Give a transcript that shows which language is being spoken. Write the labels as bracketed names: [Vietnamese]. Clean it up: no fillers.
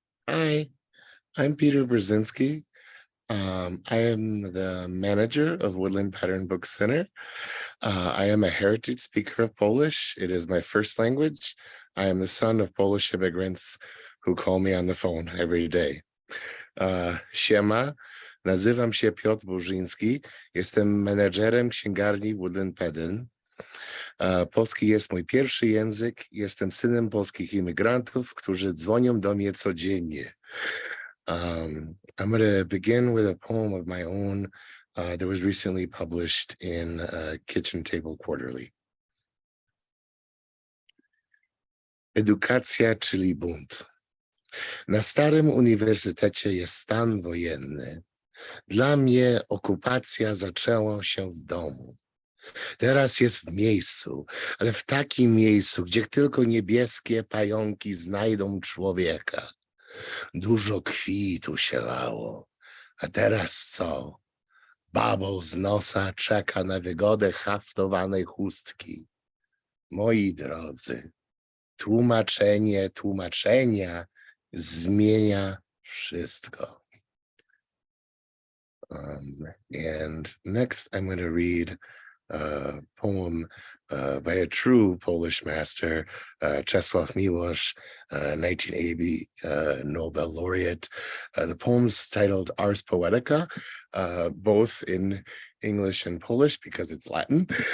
[English] Hi. I'm Peter Brzezinski. I am the manager of Woodland Pattern Book Center. I am a heritage speaker of Polish. It is my first language. I am the son of Polish immigrants who call me on the phone every day. [Polish] Siema, nazywam się Piotr Brzezinski. Jestem menedżerem księgarni Woodland Pattern. Polski jest mój pierwszy język. Jestem synem polskich imigrantów, którzy dzwonią do mnie codziennie. [English] I'm going to begin with a poem of my own that was recently published in Kitchen Table Quarterly. [Polish] Edukacja, czyli bunt. Na starym uniwersytecie jest stan wojenny. Dla mnie okupacja zaczęła się w domu. Teraz jest w miejscu, ale w takim miejscu, gdzie tylko niebieskie pająki znajdą człowieka. Dużo krwi tu się lało, a teraz co? Babol z nosa czeka na wygodę haftowanej chustki. Moi drodzy, tłumaczenia zmienia wszystko. [English] And next I'm going to read a poem by a true Polish master, Czesław Miłosz, 1980 Nobel laureate. The poem's titled Ars Poetica, both in English and Polish because it's Latin.